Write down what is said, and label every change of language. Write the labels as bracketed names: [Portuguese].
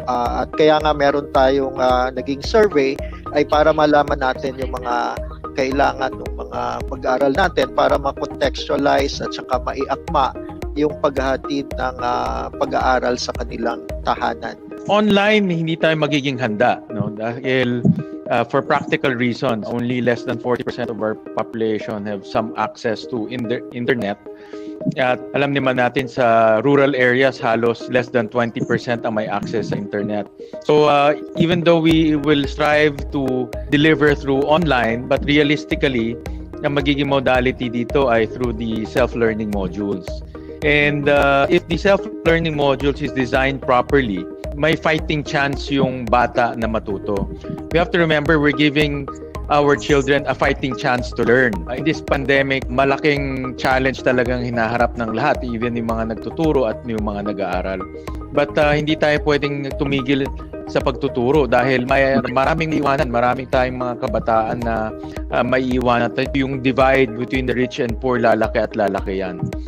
[Filipino] At kaya nga meron tayong naging survey ay para malaman natin yung mga kailangan ng mga pag-aaral natin para ma-contextualize at saka maiakma yung paghahatid ng pag-aaral sa kanilang tahanan. Online, hindi tayo magiging handa, no? [English] Dahil for practical reasons, only less than 40% of our population have some access to internet. [Filipino] At alam naman natin sa rural areas, halos [English] less than 20% [Filipino] ang may access sa internet. [English] So even though we will strive to deliver through online, but realistically, [Filipino] ang magiging modality dito ay [English] through the self-learning modules. And if the self-learning modules is designed properly, may fighting chance [Filipino] yung bata na matuto. [English] We have to remember we're giving our children a fighting chance to learn. In this pandemic, [Filipino] malaking challenge talagang hinaharap ng lahat, even yung mga nagtuturo at yung mga nag-aaral. But hindi tayo pwedeng tumigil sa pagtuturo dahil maraming iwanan, maraming tayong mga kabataan na maiiwanan. [English] Yung divide between the rich and poor, [Filipino] lalaki at lalaki yan.